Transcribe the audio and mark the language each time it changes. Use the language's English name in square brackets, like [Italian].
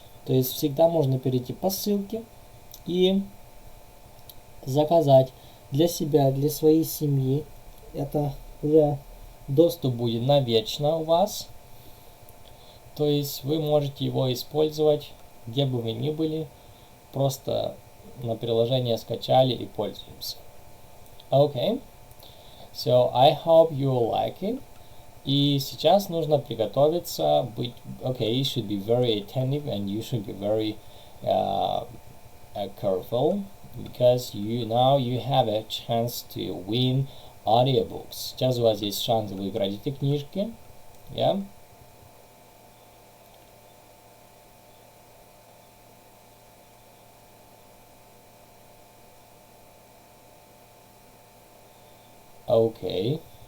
[Russian] То есть всегда можно перейти по ссылке и заказать для себя, для своей семьи. Это уже доступ будет навечно у вас. То есть вы можете его использовать, где бы вы ни были. Просто на приложение скачали и пользуемся. [English] Okay. So I hope you will like it. [Russian] И сейчас нужно приготовиться, быть, [English] okay, you should be very attentive and you should be very careful because now you have a chance to win audiobooks. [Russian] Сейчас у вас есть шанс выиграть эти книжки. [English] Yeah? Okay.